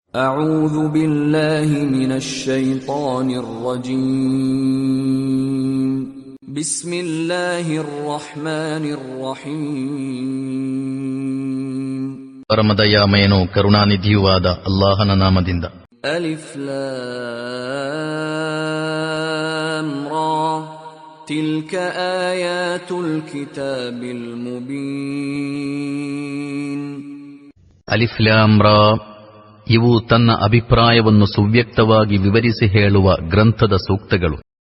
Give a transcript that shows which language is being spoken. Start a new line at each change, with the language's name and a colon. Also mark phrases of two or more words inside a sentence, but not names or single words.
Arabic: أعوذ بالله من الشيطان الرجيم بسم الله الرحمن الرحيم
Kannada: ಪರಮದಯಾಮಯನೂ ಕರುಣಾನಿಧಿಯೂ ಆದ ಅಲ್ಲಾಹನ ನಾಮದಿಂದ.
Arabic: ألف لام را تلك آيات الكتاب المبين. ألف لام را,
Kannada: ಇವು ತನ್ನ ಅಭಿಪ್ರಾಯವನ್ನು ಸುವ್ಯಕ್ತವಾಗಿ ವಿವರಿಸಿ ಹೇಳುವ ಗ್ರಂಥದ ಸೂಕ್ತಗಳು.